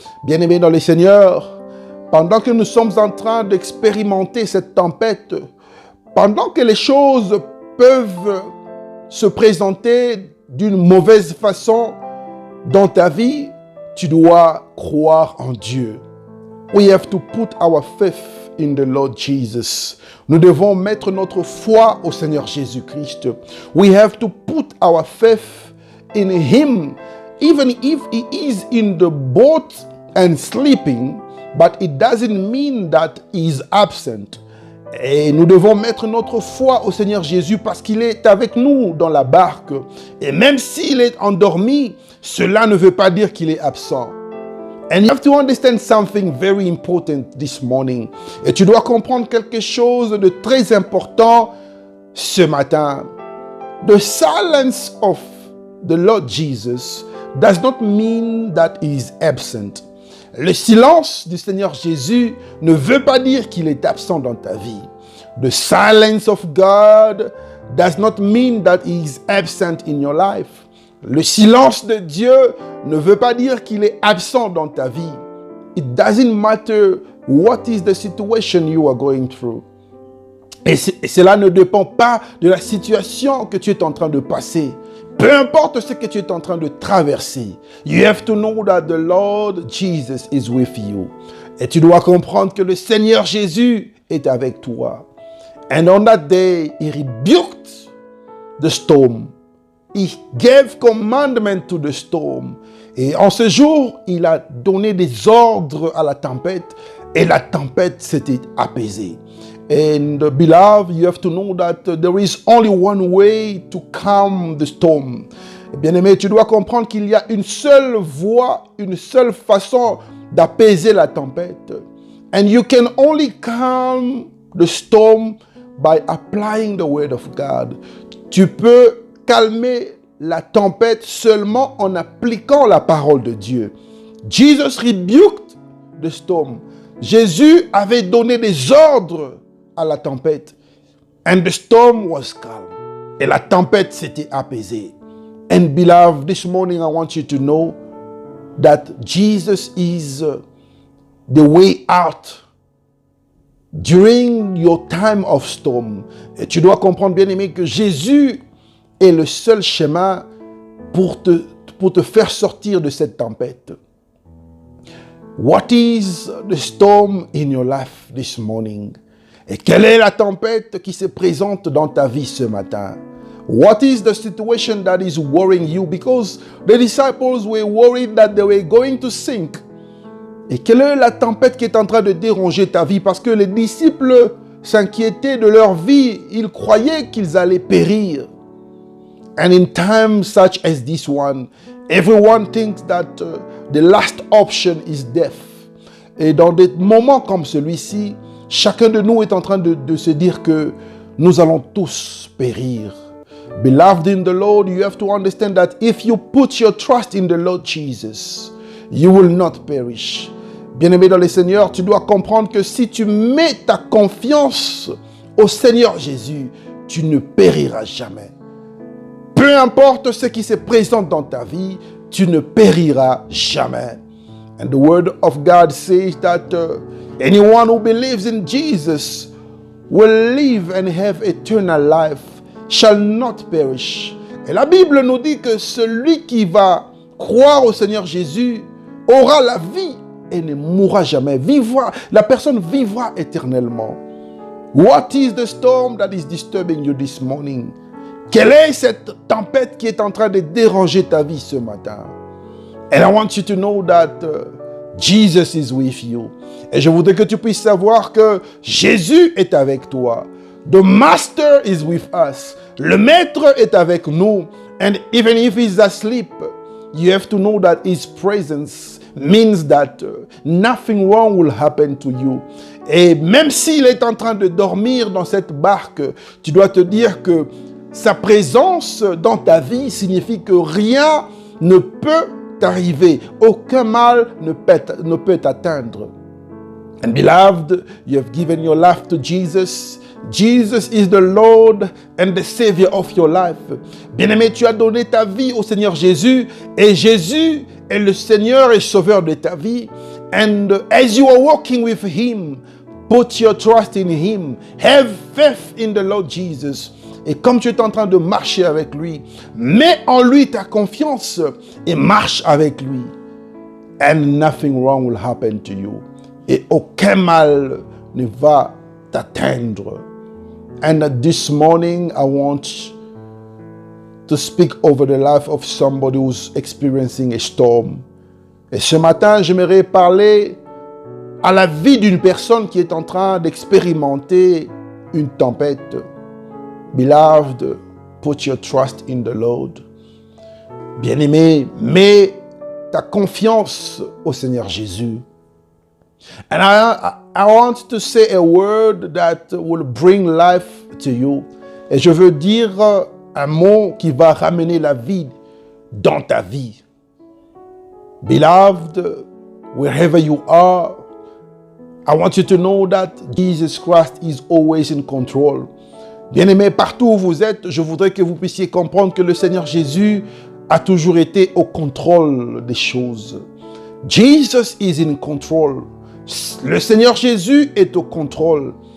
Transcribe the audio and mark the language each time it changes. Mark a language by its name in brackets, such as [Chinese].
[French] Bien-aimés dans le Seigneur, pendant que nous sommes en train d'expérimenter cette tempête, pendant que les choses peuvent se présenter d'une mauvaise façon dans ta vie, tu dois croire en Dieu. [English] We have to put our faith in the Lord Jesus. [French] Nous devons mettre notre foi au Seigneur Jésus-Christ. [English] We have to put our faith in Him, even if He is in the boat and sleeping, but it doesn't mean that He is absent. [French] Et nous devons mettre notre foi au Seigneur Jésus parce qu'il est avec nous dans la barque. Et même s'il est endormi, cela ne veut pas dire qu'il est absent. [English] And you have to understand something very important this morning. [French] Et tu dois comprendre quelque chose de très important ce matin. [English] The silence of the Lord Jesus does not mean that he is absent. [French] Le silence du Seigneur Jésus ne veut pas dire qu'il est absent dans ta vie. [English] The silence of God does not mean that he is absent in your life. [French] Le silence de Dieu ne veut pas dire qu'il est absent dans ta vie. [English] It doesn't matter what is the situation you are going through. [French] Et cela ne dépend pas de la situation que tu es en train de passer. Peu importe ce que tu es en train de traverser. [English] You have to know that the Lord Jesus is with you. [French] Et tu dois comprendre que le Seigneur Jésus est avec toi. [English] And on that day, he rebuked the storm. He gave commandment to the storm. [French] Et en ce jour, il a donné des ordres à la tempête et la tempête s'était apaisée. [English] And beloved, you have to know that there is only one way to calm the storm. [French] Bien-aimé, tu dois comprendre qu'il y a une seule voie, une seule façon d'apaiser la tempête. [English] And you can only calm the storm by applying the word of God. [French] Tu peux calmer la tempête seulement en appliquant la parole de Dieu. [English] Jesus rebuked the storm. [French] Jésus avait donné des ordres à la tempête. [English] And the storm was calm. [French] Et la tempête s'était apaisée. [English] And beloved, this morning I want you to know that Jesus is the way out during your time of storm. [French] Et tu dois comprendre, bien-aimé, que Jésus est le seul chemin pour te faire sortir de cette tempête. [English] What is the storm in your life this morning? [French] Et quelle est la tempête qui se présente dans ta vie ce matin? [English] What is the situation that is worrying you? Because the disciples were worried that they were going to sink. [French] Et quelle est la tempête qui est en train de déranger ta vie? Parce que les disciples s'inquiétaient de leur vie. Ils croyaient qu'ils allaient périr. [English] And in times such as this one, everyone thinks that the last option is death. [French] Et dans des moments comme celui-ci, chacun de nous est en train de se dire que nous allons tous périr. [English] Beloved in the Lord, you have to understand that if you put your trust in the Lord Jesus, you will not perish. [French] Bien-aimé dans le Seigneur, tu dois comprendre que si tu mets ta confiance au Seigneur Jésus, tu ne périras jamais. Peu importe ce qui se présente dans ta vie, tu ne périras jamais. [English] And the word of God says that anyone who believes in Jesus will live and have eternal life, shall not perish. [French] Et la Bible nous dit que celui qui va croire au Seigneur Jésus aura la vie et ne mourra jamais. La personne vivra éternellement. [English] What is the storm that is disturbing you this morning? [French] Quelle est cette tempête qui est en train de déranger ta vie ce matin? [English] And I want you to know that Jesus is with you. [French] Et je voudrais que tu puisses savoir que Jésus est avec toi. [English] The Master is with us. [French] Le Maître est avec nous. [English] And even if he's asleep, you have to know that his presence means that nothing wrong will happen to you. [French] Et même s'il est en train de dormir dans cette barque, tu dois te dire que sa présence dans ta vie signifie que rien ne peut t'arriver. Aucun mal ne peut t'atteindre. [English] And beloved, you have given your life to Jesus. Jesus is the Lord and the Savior of your life. [French] Bien-aimé, tu as donné ta vie au Seigneur Jésus et Jésus est le Seigneur et Sauveur de ta vie. [English] And as you are walking with Him, put your trust in Him. Have faith in the Lord Jesus. [French] Et comme tu es en train de marcher avec lui, mets en lui ta confiance et marche avec lui. [English] And nothing wrong will happen to you. [French] Et aucun mal ne va t'atteindre. [English] And this morning, I want to speak over the life of somebody who's experiencing a storm. [French] Et ce matin, j'aimerais parler à la vie d'une personne qui est en train d'expérimenter une tempête. [English] Beloved, put your trust in the Lord. [French] Bien-aimé, mets ta confiance au Seigneur Jésus. [English] And I want to say a word that will bring life to you. [French] Et je veux dire un mot qui va ramener la vie dans ta vie. [English] Beloved, wherever you are, I want you to know that Jesus Christ is always in control. [French] Bien-aimé, partout où vous êtes, je voudrais que vous puissiez comprendre que le Seigneur Jésus a toujours été au contrôle des choses. [English] Jesus is in control. [French] Le Seigneur Jésus est au contrôle.